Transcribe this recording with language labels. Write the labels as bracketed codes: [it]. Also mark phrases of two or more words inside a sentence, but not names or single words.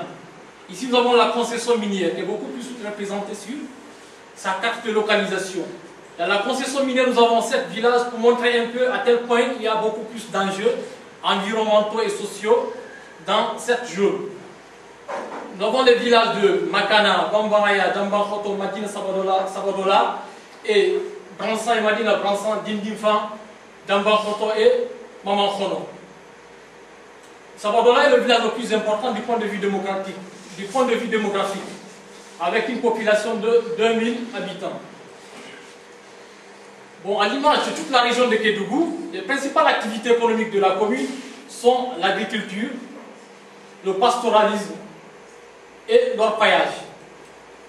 [fr] Ici, nous avons la concession minière qui est beaucoup plus représentée sur sa carte de localisation. Dans la concession minière, nous avons 7 villages pour montrer un peu à tel point il y a beaucoup plus d'enjeux environnementaux et sociaux dans cette zone. Nous avons les villages de Makana, Bambaraya, Dambankhoto, Madina, Sabadola et Bransan et Madina, Bransan, Dindinfan, Dambankhoto et Mamankhono. Sabadola est le village le plus important du point de vue démographique, avec une population de 2000 habitants. Bon, à l'image de toute la région de Kédougou, les principales activités économiques de la commune sont l'agriculture, le pastoralisme et l'orpaillage.